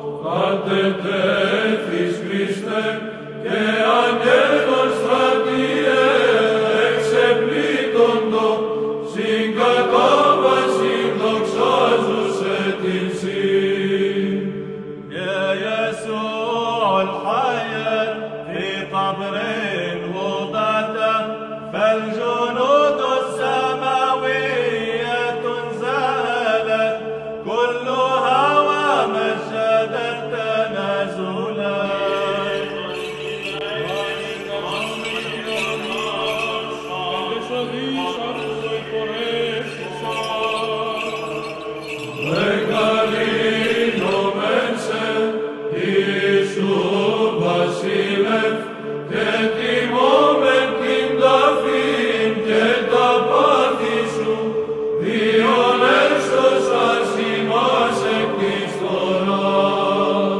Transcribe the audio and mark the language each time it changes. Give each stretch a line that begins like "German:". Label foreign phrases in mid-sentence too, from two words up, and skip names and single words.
Greek: Κατετέθης Χριστέ και αγγέλων στρατιέ εξεπλήττοντο συγκατάβαση δοξάζουσε την Συν.
Arabic: يا يسوع الحي في قبر وضعته فالجنود السماوية انزلت كلها ومجدت تنازلا.
Greek: Ιησού βασίλευ και τιμώμεν την ταφήν και τα πάθη σου, διον έσωσας ημάς εκ της φθοράς.